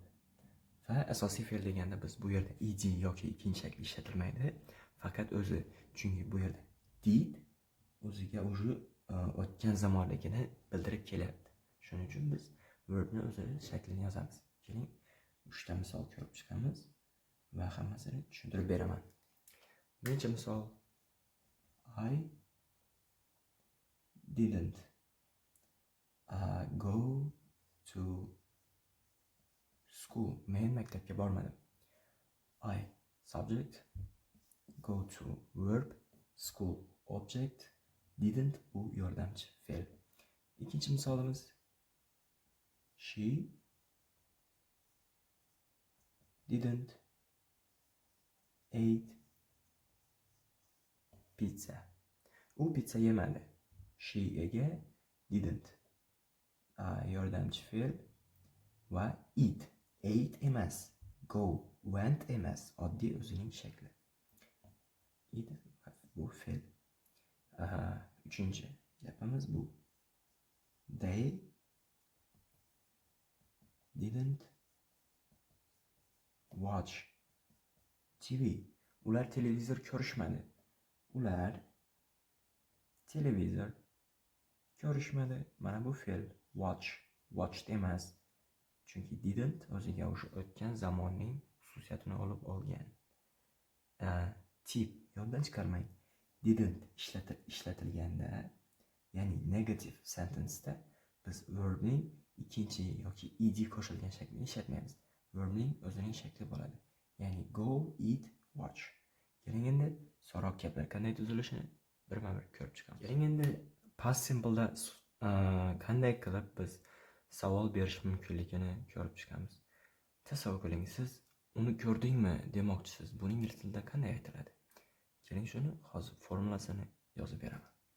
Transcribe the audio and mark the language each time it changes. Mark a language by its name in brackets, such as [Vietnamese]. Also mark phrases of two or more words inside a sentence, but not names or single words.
[Uzbek] Va asosiy fe'l deganda biz bu yerda ed yoki ikkinchi shakl ishlatilmaydi, faqat o'zi, chunki bu yerda did o'ziga o'zi o'tgan zamonligini bildirib kelyapti. Shuning uchun biz verbni o'zi shaklini yozamiz. Keling, 3 ta misol ko'rib chiqamiz va hammasini tushuntirib beraman. Birinchi misol [English] I didn't go to school. [Uzbek] Men maktabga bormadim. [English] I subject, go to verb, school object, didn't [Uzbek] bu yordamchi fe'l. Ikkinchi misolimiz [English] she didn't eat pizza. [Uzbek] U pizza yemadi. She ega didn't yordamchi fe'l va [English] eat, ate [Uzbek] emas, [English] go, went [Uzbek] emas, oddiy o'zining shakli. Eat bu fe'l. Uchinchi gapimiz bu [English] they didn't watch TV. [Uzbek] Ular televizor ko'rishmadi. Ular televizor, ko'rishmadi. Mana bu fe'l watched emas. Chunki didn't o'ziga o'sha o'tgan zamonning xususiyatini olib olgan. Tip yoddan chiqarmang. Didn't ishlatilganda, ya'ni [English] negative sentence'da [Uzbek] biz verbning ikkinchi yoki ed qo'shilgan shaklini ishlatmaymiz. Verbning o'zining shakli bo'ladi. [English] Ya'ni go, eat, watch. [Uzbek] Keling endi so'roq gaplar qanday tuzilishini birma-bir ko'rib chiqamiz. Keling endi [English] past simple'da [Uzbek] qanday qilib biz savol berish mumkinligini ko'rib chiqamiz. Tasavvur qiling, siz uni ko'rdingmi demoqchisiz. Buni ingliz tilida qanday aytiladi? Keling shuni hozir formulasini yozib beraman.